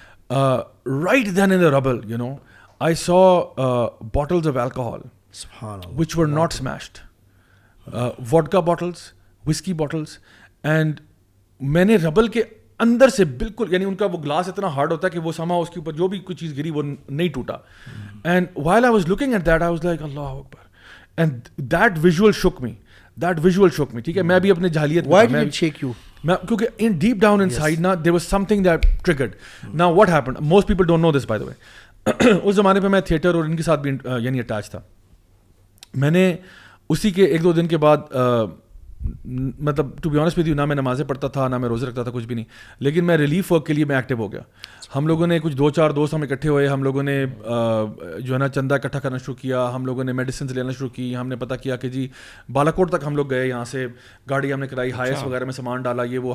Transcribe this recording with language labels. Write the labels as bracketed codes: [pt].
[en] right then in the rubble, you know, I saw bottles of alcohol which were not smashed, vodka bottles, whiskey bottles, [ur] and میں نے rubble کے اندر سے بالکل, یعنی ان کا وہ گلاس اتنا ہارڈ ہوتا ہے کہ وہ سما اس کے اوپر جو بھی کوئی چیز گری وہ نہیں ٹوٹا. [en] And while I was looking at that I was like Allah Akbar, and that visual shook me, [ur] ٹھیک ہے. میں بھی اپنے جاہلیت, [en] why did it shake you? [ur] میں کیونکہ [en] in deep down inside نا there was something that triggered. Now what happened, most people don't know this by the way. [ur] اس زمانے پہ میں تھیٹر اور ان کے ساتھ بھی یعنی اٹیچ تھا. میں نے اسی کے 1-2 دن کے بعد مطلب [en] to be honest with you, [ur] نہ میں نمازیں پڑھتا تھا, نہ میں روزے رکھتا تھا, کچھ بھی نہیں, لیکن میں ریلیف ورک کے لیے میں ایکٹیو ہو گیا. ہم لوگوں نے کچھ 2-4 دوست ہم اکٹھے ہوئے, ہم لوگوں نے جو ہے نا چندہ اکٹھا کرنا شروع کیا, ہم لوگوں نے میڈیسنز لینا شروع کی, ہم نے پتہ کیا کہ جی بالاکوٹ تک ہم لوگ گئے, یہاں سے گاڑی ہم نے کرائی, ہائیس وغیرہ میں سامان ڈالا, یہ وہ.